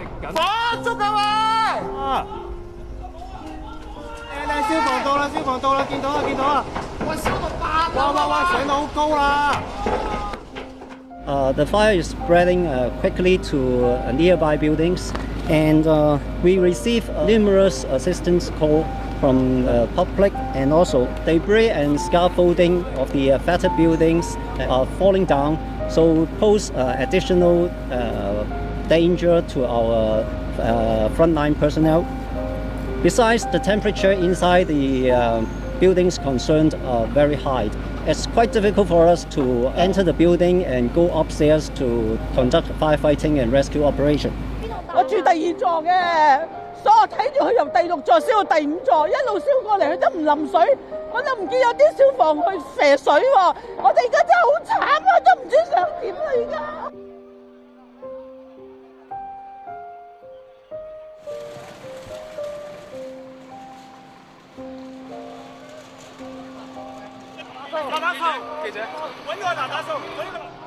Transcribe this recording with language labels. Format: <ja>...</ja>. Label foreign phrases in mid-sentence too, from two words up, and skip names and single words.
<yue>火燭啊喂！消防到啦，消防到啦，見到啦，見到啦！喂，燒到爆！哇，上到好高啦！</yue> <en>The fire is spreading quickly to nearby buildings, and we receive numerous assistance calls from public, and also debris and scaffolding of the affected buildings are falling down, so pose additional danger to our frontline personnel. Besides, the temperature inside the buildings concerned are very high. It's quite difficult for us to enter the building and go upstairs to conduct firefighting and rescue operation.</en> <yue>我住第2座嘅，所以我睇住佢由第6座燒到第5座，一路燒過嚟，佢都唔淋水，我就唔見有啲消防去射水喎。我哋而家真係好慘啊，都唔知想點啦而家。打手，記者，揾個打手，揾個。</yue>